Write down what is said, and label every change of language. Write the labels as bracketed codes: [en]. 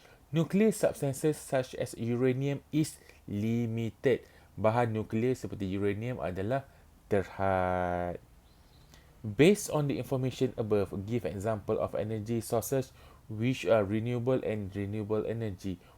[en] Nuclear substances such as uranium is limited. [ms] Bahan nuklear seperti uranium adalah terhad. [en] Based on the information above, give example of energy sources which are renewable and renewable energy.